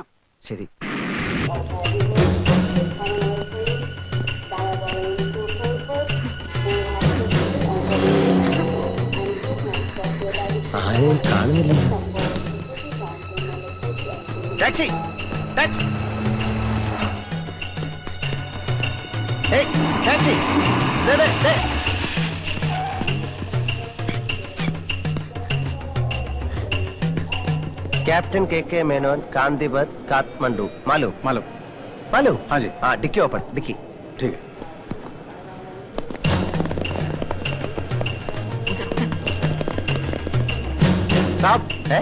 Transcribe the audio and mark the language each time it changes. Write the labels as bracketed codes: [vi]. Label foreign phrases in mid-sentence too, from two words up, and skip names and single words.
[ml] ശരി. ആരെയും കാണുന്നില്ലല്ലോ. ടാക്സി, ടാക്സി. ഏയ്, ടാക്സി. ദേ, ദേ, ദേ. [hi] कैप्टन के मेनन कांदीवत काठमांडू. मालूम? മാലു. मालूम? हाँ जी. हाँ, डिक्की ओपन, डिक्की. ठीक है. साहब, है?